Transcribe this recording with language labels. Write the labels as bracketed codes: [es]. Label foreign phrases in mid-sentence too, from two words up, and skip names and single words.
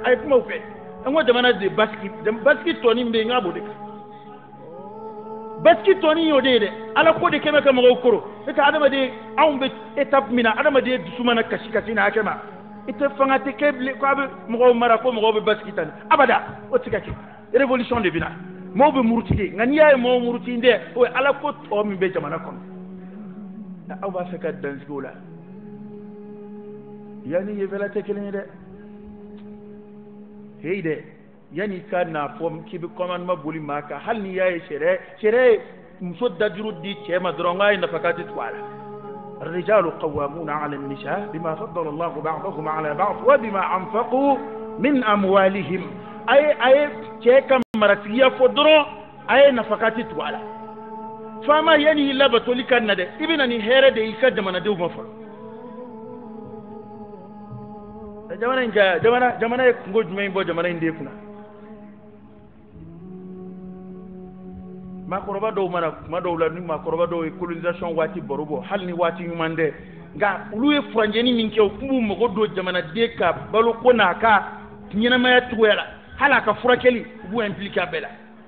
[bm] a ye kumaw fɛ an ko jamana de basiki tɔni bɛ yen n k'a b'o de kan basiki tɔni y'o de ye dɛ ala ko de kɛmɛ ka mɔgɔw koro e ka adamaden anw bɛ étape min na adamaden dusu mana kasi na hakɛ ma i tɛ fanga tɛ kɛ bilen ko a bɛ mɔgɔw mara ko mɔgɔw bɛ basiki ta abada o tɛ ka kɛ révolution de bɛ na mɔgɔw bɛ muruti nka n'i y'a ye mɔgɔw muruti dɛ o ye ala ko tɔ min bɛ jamana kɔnɔ aw b'a fɛ ka dansigi o la yanni yefɛla tɛ kelen ye dɛ heyi dɛ yanni ka n'a fɔ k'i bɛ commandement boli maa kan hali n'i y'a ye sariya ye muso dajuru di cɛ ma dɔrɔn k'a ye nafaka tɛ tugu a la [ar] الرجال قوامون على النساء بما فضل الله بعضهم على بعض وبما أنفقوا من أموالهم أي [bm] cɛ ka maratigiya fɔ dɔrɔn a ye nafaka tɛ tugu a la faama yanni i labatoli ka na dɛ i bɛ na ni hɛrɛ de i ka jamanadenw ma fɔlɔ jamana ye kungo jumɛn bɔ jamana in den kunna maakɔrɔba dɔw mana kuma dɔw la ni maakɔrɔba dɔw ye colonisation waati baro bɔ hali ni waati ɲuman tɛ nka olu ye furanjɛni min kɛ u tun b'u mago don jamanaden ka baloko n'a ka ɲɛnamaya cogoya la hali a ka furakɛli u b'u impliquer a bɛɛ la